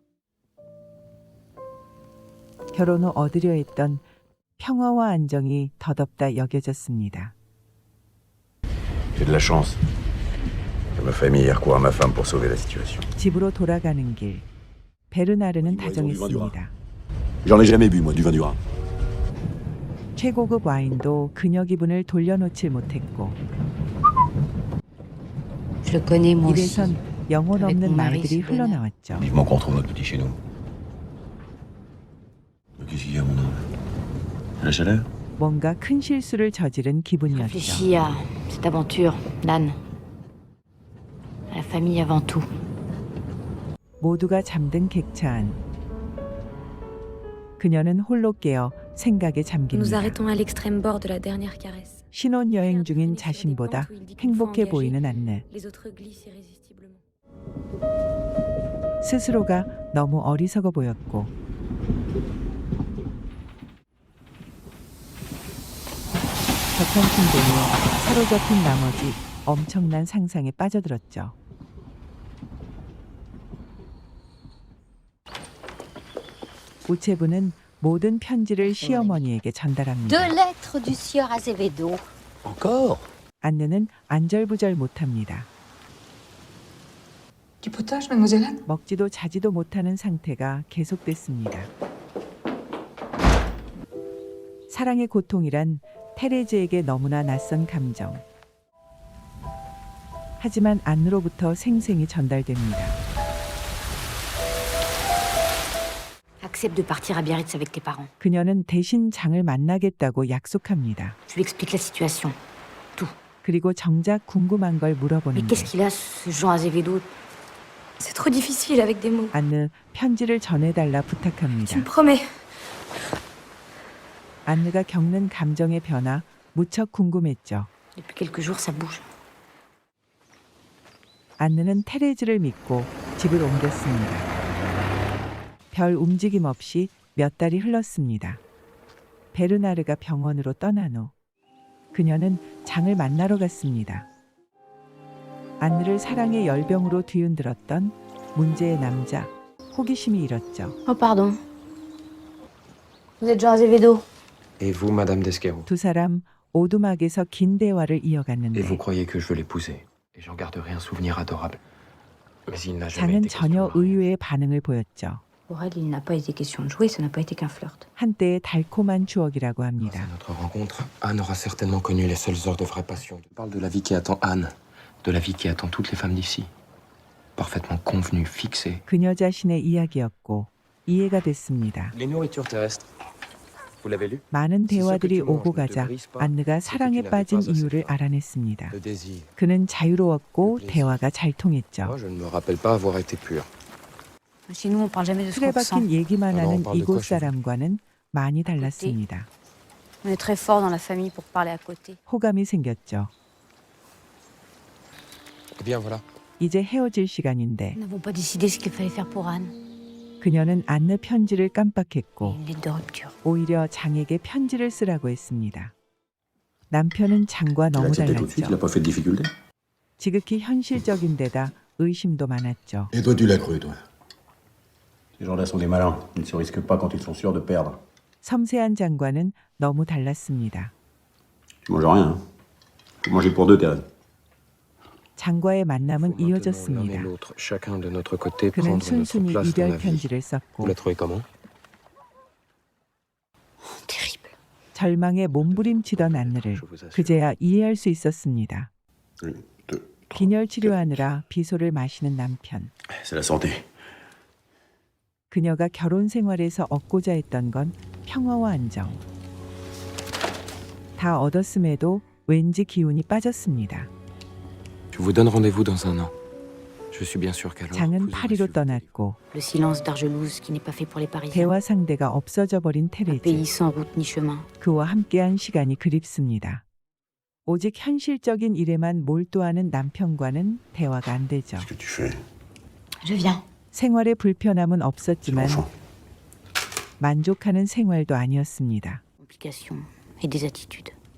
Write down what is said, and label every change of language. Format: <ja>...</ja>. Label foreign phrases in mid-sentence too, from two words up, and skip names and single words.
<ko>결혼 후 얻으려 했던 평화와 안정이 덧없다 여겨졌습니다.</ko> <fr>J'ai de la chance. Je me fais mis hier quoi à ma femme pour sauver la situation.</fr> <ko>집으로 돌아가는 길, 베르나르는 다정했습니다.</ko> <fr>J'en ai jamais bu, moi, du vin du Rhin.</fr> <ko>최고급 와인도 그녀 기분을 돌려놓질 못했고</ko> <fr>Je le connais, moi aussi.</fr> <ko>입에선 영혼 없는 말들이 흘러나왔죠.</ko> <fr>Vivement qu'on retrouve notre petit chez nous. Qu'est-ce qu'il y a, mon âme? La chaleur?</fr> <ko>뭔가 큰 실수를 저지른 기분이었죠.</ko> <fr>Réfléchis à cette aventure, Dan. À la famille avant tout.</fr> <ko>모두가 잠든 객차 안. 그녀는 홀로 깨어 생각에</ko> <fr>Nous</fr> <ko>잠깁니다.</ko> <fr>arrêtons à l'extrême bord de la dernière caresse.</fr> <ko>신혼여행 중인 자신보다 행복해 보이는 안느.</ko> <fr>Les autres glissent irrésistiblement.</fr> <ko>스스로가 너무 어리석어 보였고 저편승동에 사로잡힌 나머지 엄청난 상상에 빠져들었죠. 우체부는 모든 편지를 시어머니에게 전달합니다.</ko> <fr>Deux lettres du sieur Azevedo. Encore?</fr> <ko>안느는 안절부절 못합니다.</ko> <fr>Du potage, mademoiselle Anne?</fr> <ko>먹지도 자지도 못하는 상태가 계속됐습니다. 사랑의 고통이란 테레즈에게 너무나 낯선 감정. 하지만 안느로부터 생생히 전달됩니다.</ko> <fr>Accepte de partir à Biarritz avec tes parents.</fr> <ko>그녀는 대신 장을 만나겠다고 약속합니다.</ko> <fr>Je lui explique la situation.</fr> <ko>그리고 정작 궁금한 걸</ko> <fr>Mais</fr> <ko>물어보는데</ko> <fr>qu'est-ce qu'il a, ce Jean Azevedo? C'est trop difficile avec des mots.</fr> <ko>안느 편지를 전해달라</ko> <fr>Tu</fr> <ko>부탁합니다.</ko> <fr>me promets.</fr> <ko>안느가 겪는 감정의 변화 무척 궁금했죠.</ko> <fr>Depuis quelques jours, ça bouge.</fr> <ko>안느는 테레즈를 믿고 집을 옮겼습니다. 별 움직임 없이 몇 달이 흘렀습니다. 베르나르가 병원으로 떠난 후 그녀는 장을 만나러 갔습니다. 안느를 사랑의 열병으로 뒤흔들었던 문제의 남자, 호기심이 일었죠.</ko> <fr>Oh, pardon. Vous êtes Jean Azevedo? Et vous, Madame Desquero?</fr> <ko>두 사람 오두막에서 긴 대화를</ko> <fr>Et</fr> <ko>이어갔는데</ko> <fr>vous croyez que je veux l'épouser? Et j'en garderai un souvenir adorable. Mais il n'a jamais</fr> <ko>장은</ko> <fr>été</fr> <ko>전혀</ko> <fr>question de mariage.</fr> <ko>의외의 반응을 보였죠.</ko> <fr>Pour elle, il n'a pas été question de jouer, ça n'a pas été qu'un flirt.</fr> <ko>한때의 달콤한 추억이라고</ko> <fr>Grâce</fr> <ko>합니다.</ko> <fr>à notre rencontre, Anne aura certainement connu les seules heures de vraie passion. Je parle de la vie qui attend Anne, de la vie qui attend toutes les femmes d'ici. Parfaitement convenue, fixée.</fr> <ko>그녀 자신의 이야기였고 이해가 됐습니다.</ko> <fr>Les nourritures terrestres. Vous l'avez lu?</fr> <ko>많은</ko> <fr>Si ce que</fr> <ko>대화들이</ko> <fr>tu manges</fr> <ko>오고</ko> <fr>ne te</fr> <ko>가자</ko> <fr>brise pas,</fr> <ko>안느가</ko> <fr>c'est que</fr> <ko>사랑에</ko> <fr>tu n'avais</fr> <ko>빠진</ko> <fr>pas assez</fr> <ko>이유를</ko> <fr>faim.</fr> <ko>알아냈습니다.</ko> <fr>Le désir.</fr> <ko>그는 자유로웠고 대화가 잘 통했죠.</ko> <fr>Moi, je ne me rappelle pas avoir été pur. Chez nous, on parle jamais de ce</fr> <ko>술에</ko> <fr>qu'on ressent.</fr> <ko>박힌 얘기만</ko> <fr>Alors, on</fr> <ko>하는</ko> <fr>parle de</fr> <ko>이곳</ko> <fr>quoi chez vous?</fr> <ko>사람과는 많이 달랐습니다.</ko> <fr>On est très fort dans la famille pour parler à côté.</fr> <ko>호감이 생겼죠.</ko> <fr>Eh bien, voilà.</fr> <ko>이제 헤어질 시간인데</ko> <fr>Nous n'avons pas décidé ce qu'il fallait faire pour Anne.</fr> <ko>그녀는 안느 편지를 깜빡했고</ko> <fr>Une lettre de rupture.</fr> <ko>오히려 장에게 편지를 쓰라고 했습니다. 남편은 장과 너무 달랐죠.</ko> <fr>pas fait de difficulté.</fr> <ko>지극히 현실적인 데다 의심도 많았죠.</ko> <fr>Et toi, tu l'as cru, toi? Ces gens-là sont des malins. Ils ne se risquent pas quand ils sont sûrs de perdre.</fr> <ko>섬세한 장과는 너무 달랐습니다.</ko> <fr>Tu manges rien, hein? Faut manger pour deux, Thérèse.</fr> <ko>장과의 만남은</ko> <fr>Faut maintenant l'un et</fr> <ko>이어졌습니다.</ko> <fr>l'autre, chacun de notre côté,</fr> <ko>그는</ko> <fr>prendre notre</fr> <ko>순순히</ko> <fr>place dans</fr> <ko>이별</ko> <fr>la vie.</fr> <ko>편지를</ko> <fr>Vous</fr> <ko>썼고</ko> <fr>la trouvez comment? Terrible.</fr> <ko>절망에 몸부림치던 안느를</ko> <fr>Je vous assure.</fr> <ko>그제야 이해할 수 있었습니다.</ko> <fr>Une, deux, trois.</fr> <ko>빈혈 치료하느라 비소를 마시는 남편.</ko> <fr>C'est la santé.</fr> <ko>그녀가 결혼 생활에서 얻고자 했던 건 평화와 안정. 다 얻었음에도 왠지 기운이 빠졌습니다.</ko> <fr>Je vous donne rendez-vous dans un an. Je suis bien sûr qu'alors</fr> <ko>장은</ko> <fr>vous aurez</fr> <ko>파리로</ko> <fr>su-</fr> <ko>떠났고</ko> <fr>Le silence d'Argelouse qui n'est pas fait pour les Parisiens.</fr> <ko>대화 상대가 없어져 버린</ko> <fr>Un</fr> <ko>테레즈.</ko> <fr>pays sans route ni chemin.</fr> <ko>그와 함께한 시간이 그립습니다. 오직 현실적인 일에만 몰두하는 남편과는 대화가 안 되죠.</ko> <fr>Qu'est-ce que tu fais? Je viens.</fr> <ko>생활에 불편함은</ko> <fr>C'est</fr> <ko>없었지만</ko> <fr>l'enfant.</fr> <ko>만족하는 생활도 아니었습니다.</ko> <fr>Complications et des attitudes.</fr>